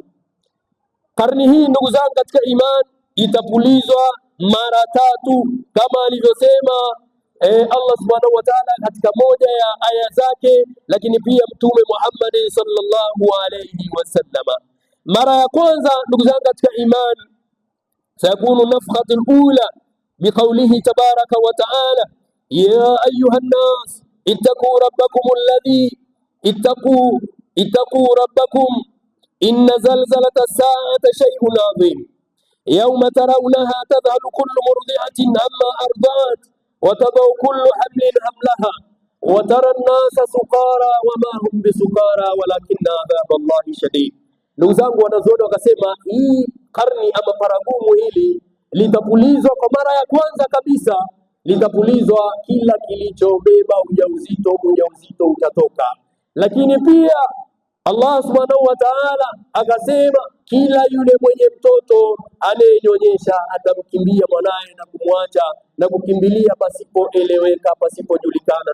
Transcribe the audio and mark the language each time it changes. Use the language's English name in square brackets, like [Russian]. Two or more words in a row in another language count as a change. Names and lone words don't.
[Swahili] Karni hii ndugu zangu katika iman itapulizwa mara 3 kama alivyosema Allah [Arabic] سبحانه وتعالى [Swahili] katika moja ya aya zake, lakini pia Mtume Muhammad [Arabic] صلى الله عليه وسلم. [Swahili] Mara ya kwanza ndugu zangu katika iman [Arabic] سيكون النفخة الأولى بقوله تبارك وتعالى يا أيها الناس اتقوا ربكم الذي اتقوا ربكم إن زلزلة الساعة شيء عظيم يوم ترونها تذهل كل مرضعة عما أرضعت وتضع كل حمل حملها وترى الناس سكارى وما هم بسكارى ولكن عذاب الله شديد. [Swahili] Ndugu zangu wanazuoni wakasema hii karni ama paragumu hili litapulizwa kwa mara ya kwanza kabisa, litapulizwa kila kilichobeba ujauzito utatoka. Lakini pia Allah [Arabic] سبحانه وتعالى [Swahili] akasema kila yule mwenye mtoto anayenyonyesha atamkimbia mwanaye na kumwacha na kukimbilia pasipoeleweka, pasipojulikana.